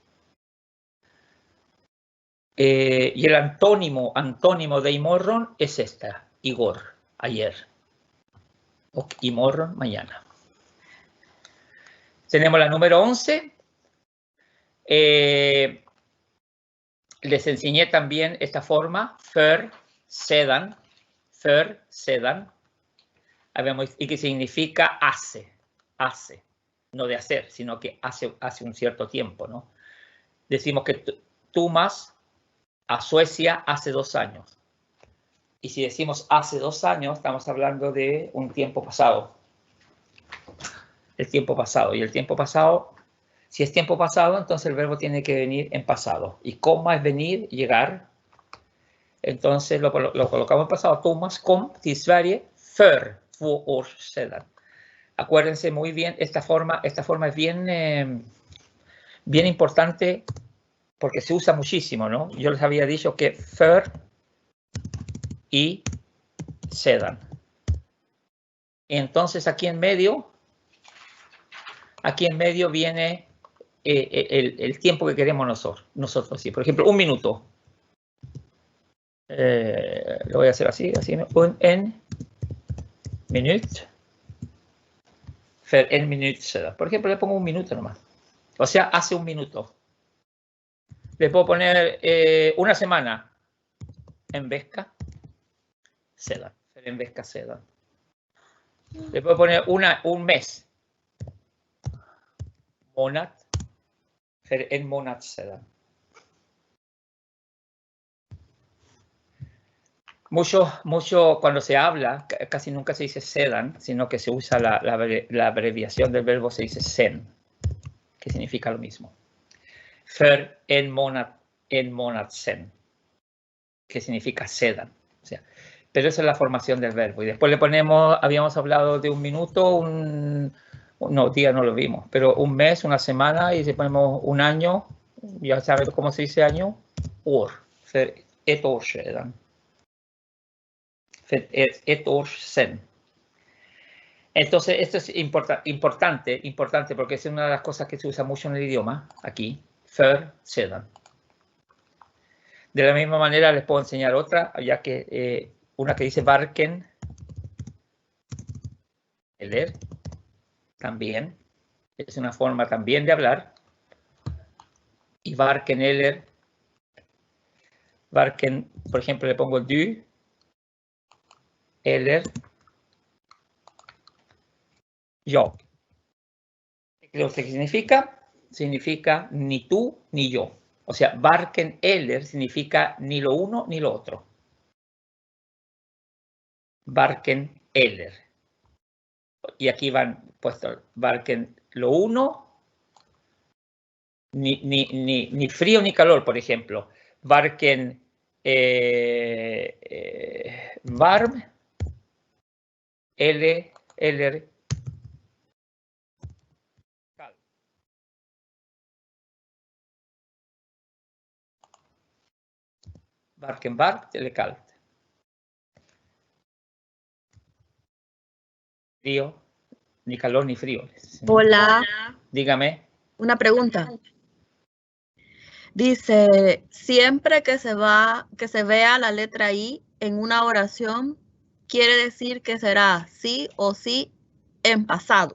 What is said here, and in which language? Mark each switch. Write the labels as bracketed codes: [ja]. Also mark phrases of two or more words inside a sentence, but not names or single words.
[es] Y el antónimo de imorron es esta, igor, ayer. O imorron, mañana. Tenemos la número 11. Les enseñé también esta forma, [sv] för, sedan, [es] y que significa hace, no de hacer, sino que hace un cierto tiempo, ¿no? Decimos que Thomas a Suecia hace 2 años. Y si decimos hace 2 años, estamos hablando de un tiempo pasado. El tiempo pasado. Y el tiempo pasado, si es tiempo pasado, entonces el verbo tiene que venir en pasado. Y komma es venir, llegar. Entonces lo colocamos en pasado. [sv] Thomas kom till Sverige för 2 år sedan. [es] Acuérdense muy bien, esta forma es bien importante porque se usa muchísimo, ¿no? Yo les había dicho que för y sedan. Entonces aquí en medio viene el tiempo que queremos nosotros. Sí. Por ejemplo, 1 minuto. Lo voy a hacer así. [sv] En minut. För en minut sedan. [es] Por ejemplo, le pongo 1 minuto nomás. O sea, hace 1 minuto. Le puedo poner 1 semana. [sv] En vecka sedan. En vecka sedan. [es] Le puedo poner un mes. [sv] Månad. För en månad sedan. [es] Mucho cuando se habla, casi nunca se dice sedan, sino que se usa la abreviación del verbo, se dice sen, que significa lo mismo. [sv] För en månad sen, [es] que significa sedan. O sea, pero esa es la formación del verbo. Y después le ponemos, habíamos hablado de un minuto, no, día no lo vimos, pero un mes, una semana, y si ponemos un año, ya sabes cómo se dice año, år. [sv] För ett år sedan. För ett år sen. [es] Entonces, esto es importante porque es una de las cosas que se usa mucho en el idioma, aquí, [sv] för sedan. [es] De la misma manera les puedo enseñar otra, ya que una que dice [sv] varken eller, [es] también, es una forma también de hablar. [sv] Y varken eller, varken, [es] por ejemplo, le pongo [sv] du, eller, [es] yo. ¿Qué significa? Significa ni tú ni yo. O sea, [sv] varken eller [es] significa ni lo uno ni lo otro. [sv] Varken eller. [es] Y aquí van puestos varken lo uno, ni frío ni calor, por ejemplo. [sv] Varken varm, eller kall. Varken varmt eller kallt. [es] Frío, ni calor ni frío. Hola. Dígame. Una pregunta. Dice, siempre que se vea la letra I en una oración, quiere decir que será sí o sí en pasado.